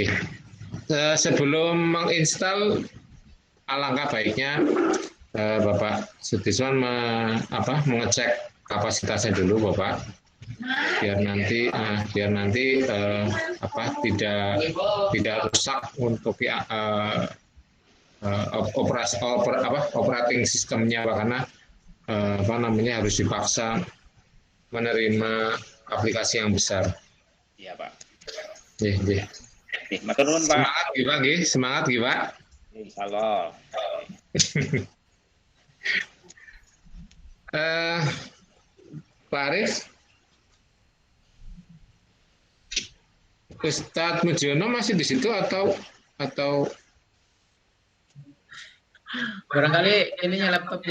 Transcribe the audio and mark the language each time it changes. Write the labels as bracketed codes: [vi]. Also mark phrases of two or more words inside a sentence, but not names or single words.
[id] Sebelum menginstal, alangkah baiknya Bapak Sudiswan mengecek kapasitasnya dulu, Bapak, biar nanti tidak rusak untuk [en] operating sistemnya, [id] Pak, karena harus dipaksa menerima aplikasi yang besar. Iya, Pak. Nggih. [jv] Matur nuwun, Pak. [id] Semangat, Pak. Insyaallah. Pak Arif, Ustadz Mujiono masih di situ atau Barangkali ininya laptopnya.